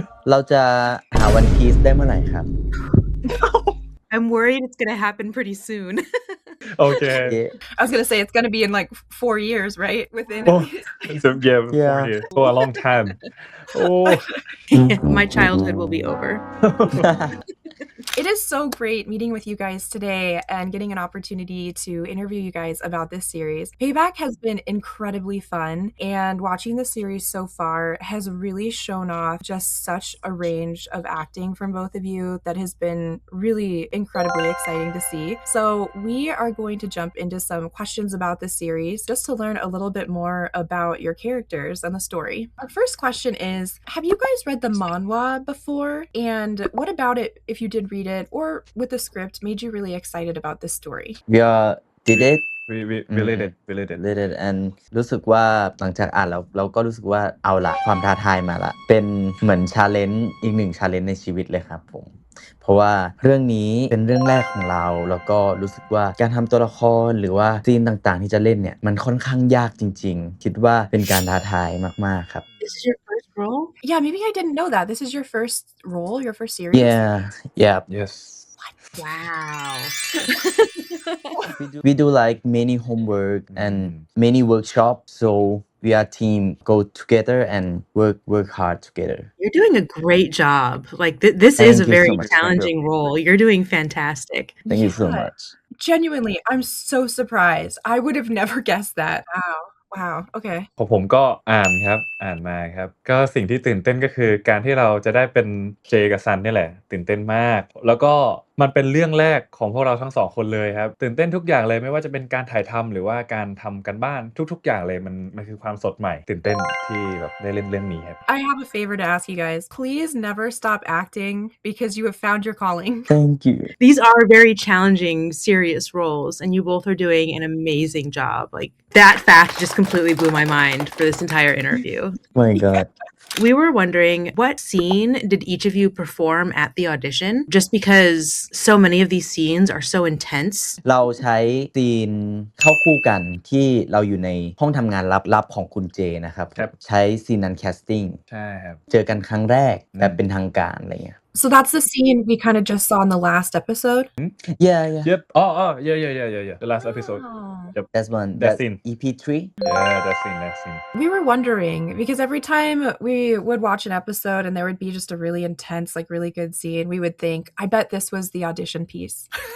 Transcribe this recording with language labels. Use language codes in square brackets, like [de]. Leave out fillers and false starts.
[th] เราจะหา One Piece ได้เมื่อไหร่ครับ [en] I'm worried it's going to happen pretty soon. Okay. Yeah. I was going to say it's going to be in like 4 years, right? Within Oh, so, Yeah. for a long time. Oh. My childhood will be over. It is so great meeting with you guys today and getting an opportunity to interview you guys about this series. Payback has been incredibly fun, and watching the series so far has really shown off just such a range of acting from both of you that has been really incredibly exciting to see. So we are going to jump into some questions about the series just to learn a little bit more about your characters and the story. Our first question is, have you guys read the manhwa before? And what about it, if you did read it or with the script, made you really excited about this story? we are did it we read it and [th] รู้สึกว่าหลังจากอ่านแล้วเราก็รู้สึกว่าเอาละความท้าทายมาละเป็นเหมือนชาเลนจ์อีกหนึ่งชาเลนจ์ในชีวิตเลยครับผมเพราะว่าเรื่องนี้เป็นเรื่องแรกของเราแล้วก็รู้สึกว่าการทำตัวละครหรือว่าซีนต่างๆที่จะเล่นเนี่ยมันค่อนข้างยากจริงๆคิดว่าเป็นการท้าทายมากๆครับ [en] This is your first role? Yeah, maybe I didn't know that. This is your first role, your first series? yeah Yes. Wow. we do like many homework and many workshops so we are team go together and work hard together You're doing a great job. Like this Thank is a you so very much. challenging role. You're doing fantastic. thank you so Yeah. much Genuinely, I'm so surprised. I would have never guessed that. Wow. Okay. [th] ของผมก็อ่านมาครับก็สิ่งที่ตื่นเต้นก็คือการที่เราจะได้เป็นเจกับซันนี่แหละตื่นเต้นมากแล้วก็มันเป็นเรื่องแรกของพวกเราทั้งสองคนเลยครับตื่นเต้นทุกอย่างเลยไม่ว่าจะเป็นการถ่ายทำหรือว่าการทำกันบ้านทุกๆอย่างเลยมันคือความสดใหม่ตื่นเต้นที่แบบได้เล่นเรื่องนี้ครับ [en] I have a favor to ask you guys. Please never stop acting because you have found your calling. thank you These are very challenging, serious roles, and you both are doing an amazing job. Like that fact just completely blew my mind for this entire interview. oh my god We were wondering, what scene did each of you perform at the audition? Just because so many of these scenes are so intense. [th] เราใช้ซีนเข้าคู่กันที่เราอยู่ในห้องทำงานลับๆของคุณเจนะครับ ครับ ใช้ซีนนั้นแคสติ้ง ใช่ครับ เจอกันครั้งแรกแบบเป็นทางการอะไรเงี้ย [en] So that's the scene we kind of just saw in the last episode. yeah Yep. Oh, yeah. The last episode. Oh. Yep. that's one That scene. EP3 Yeah, that scene. We were wondering because every time we would watch an episode and there would be just a really intense, like really good scene, we would think, I bet this was the audition piece.